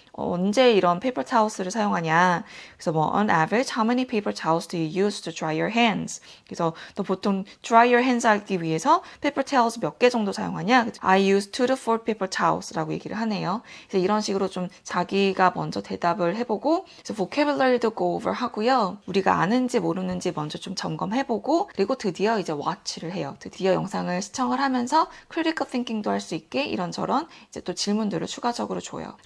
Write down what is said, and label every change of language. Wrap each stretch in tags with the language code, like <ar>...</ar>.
<ko>언제 이런 페이퍼 타워스를 사용하냐. 그래서 뭐</ko> <en>on average, how many paper towels do you use to dry your hands?</en> <ko>그래서 너 보통</ko> <en>dry your hands</en> <ko>하기 위해서 paper towels 몇 개 정도 사용하냐?</ko> <en>I use 2 to 4 paper towels라고</en> <ko>얘기를 하네요. 그래서 이런 식으로 좀 자기가 먼저 대답을 해보고 그래서 vocabulary도</ko> <en>go over</en> <ko>하고요. 우리가 아는지 모르는지 먼저 좀 점검해보고 그리고 드디어 이제 watch를 해요. 드디어 영상을 시청을 하면서 critical thinking도 할 수 있게 이런저런 이제 또 질문들을 추가적으로 줘요.</ko>